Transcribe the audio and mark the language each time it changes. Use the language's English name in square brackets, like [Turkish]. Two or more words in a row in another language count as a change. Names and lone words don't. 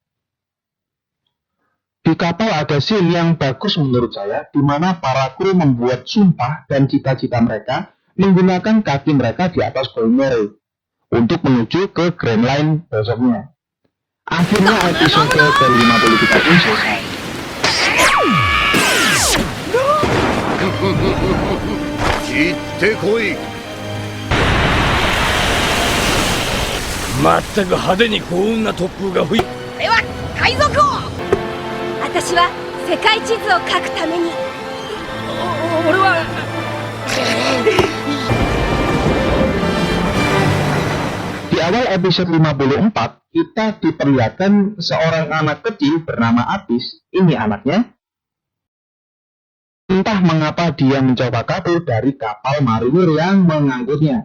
[Indonesian] Di kapal ada scene yang bagus menurut saya, di mana para kru membuat sumpah dan cita-cita mereka menggunakan kaki mereka di atas Going Merry untuk menuju ke Grand Line besoknya. Akhirnya episode ke-53 pun selesai. [Japanese] 行ってこい。まったく派手に幸運な突風が吹い。これは海賊王。私は世界地図を書くために。俺は [Indonesian] Di awal episode 54, kita diperlihatkan seorang anak kecil bernama Apis. Ini anaknya. Entah mengapa dia mencoba kabur dari kapal marinir yang mengangkutnya.